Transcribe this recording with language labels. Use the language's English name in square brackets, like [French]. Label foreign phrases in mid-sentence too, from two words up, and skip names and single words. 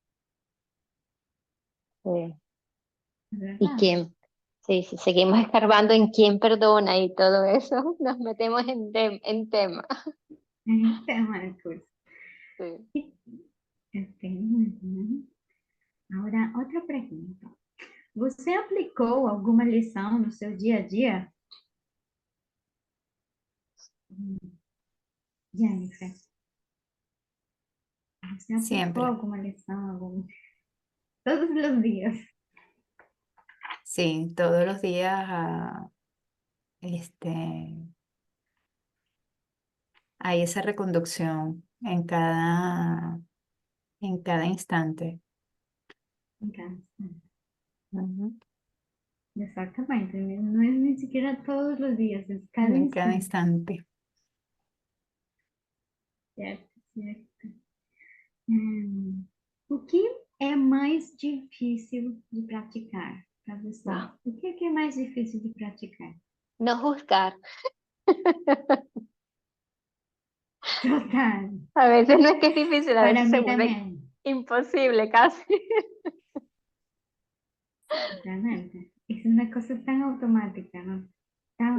[Spanish] Sí. Y ¿Verdad? quién, sí, si seguimos escarbando en quién perdona y todo eso, nos metemos en tema. Tema del curso. Sí. Ok, muy bien. Ahora, [Portuguese] outra pergunta. Você aplicou alguma lição no seu dia a dia? Jennifer, você aplicou [Spanish] Siempre. [Portuguese] alguma lição todos os dias? [Spanish] Sí, todos los días hay esa reconducción en cada instante. [Portuguese] Em casa. Ujú. Exatamente. Não é nem sequer todos os dias, é cada [Spanish] En cada [Portuguese] instante. [Spanish] instante. [Portuguese] Certo, certo. O que é mais difícil de praticar para você? [Spanish] No, [Portuguese] O que é mais difícil de praticar? [Spanish] no juzgar. Total, A veces no es que es difícil, a para veces se mí vuelve también. imposible casi. Realmente. Es una cosa tan automática, ¿no? Tan